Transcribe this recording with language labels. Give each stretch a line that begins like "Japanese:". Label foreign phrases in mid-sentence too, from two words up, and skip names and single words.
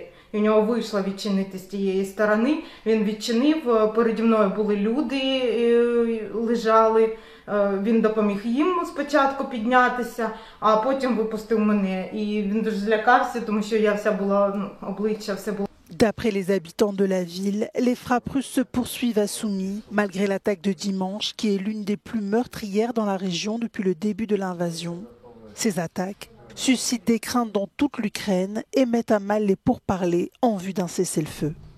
Ukrainian: І у нього вийшло відчинити з тієї сторони. Він відчинив, переді мною були люди, лежали. Він допоміг їм спочатку піднятися, а потім випустив мене. І він дуже злякався, тому що я вся була, обличчя все було.
French: D'après les habitants de la ville, les frappes russes se poursuivent à Soumy, malgré l'attaque de dimanche, qui est l'une des plus meurtrières dans la région depuis le début de l'invasion. Ces attaques suscitent des craintes dans toute l'Ukraine et mettent à mal les pourparlers en vue d'un cessez-le-feu.